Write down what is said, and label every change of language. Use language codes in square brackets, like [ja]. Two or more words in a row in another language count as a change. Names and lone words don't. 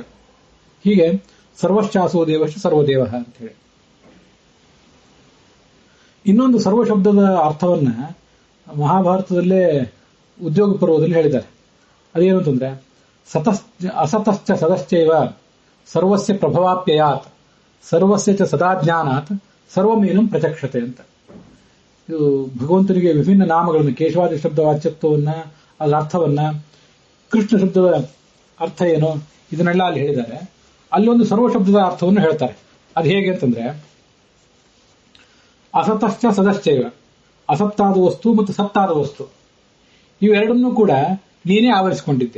[kn] ಹೀಗೆ [sa] ಸರ್ವಶ್ಚಾಸೋ ದೇವಶ್ಚ ಸರ್ವದೇವ [kn] ಅಂತ ಹೇಳಿ. ಇನ್ನೊಂದು ಸರ್ವ ಶಬ್ದದ ಅರ್ಥವನ್ನ ಮಹಾಭಾರತದಲ್ಲೇ ಉದ್ಯೋಗ ಪರ್ವದಲ್ಲಿ ಹೇಳಿದ್ದಾರೆ. ಅದೇನು ಅಂತಂದ್ರೆ [sa] ಅಸತಶ್ಚ ಸದಶ್ಚೈವ ಸರ್ವಸ್ಯ ಪ್ರಭವಾಪ್ಯಯಾತ್ ಸರ್ವಸ್ಯ ಚ ಸದಾಜ್ಞಾನಾತ್ ಸರ್ವಮೇನಂ ಪ್ರಚಕ್ಷತೆ [kn] ಅಂತ. ಇದು ಭಗವಂತನಿಗೆ ವಿಭಿನ್ನ ನಾಮಗಳನ್ನು, ಕೇಶವಾದಿ ಶಬ್ದ ವಾಚ್ಯತ್ವವನ್ನ, ಅದರ ಅರ್ಥವನ್ನ, ಕೃಷ್ಣ ಶಬ್ದದ ಅರ್ಥ ಏನು, ಇದನ್ನೆಲ್ಲ ಅಲ್ಲಿ ಹೇಳಿದ್ದಾರೆ. ಅಲ್ಲೊಂದು ಸರ್ವ ಶಬ್ದದ ಅರ್ಥವನ್ನು ಹೇಳ್ತಾರೆ. ಅದು ಹೇಗೆ ಅಂತಂದ್ರೆ [sa] ಅಸತಶ್ಚ ಸದಶ್ಚೈವ, [kn] ಅಸತ್ತಾದ ವಸ್ತು ಮತ್ತು ಸತ್ತಾದ ವಸ್ತು ಇವೆರಡನ್ನೂ ಕೂಡ ನೀನೇ ಆವರಿಸಿಕೊಂಡಿದ್ದೆ.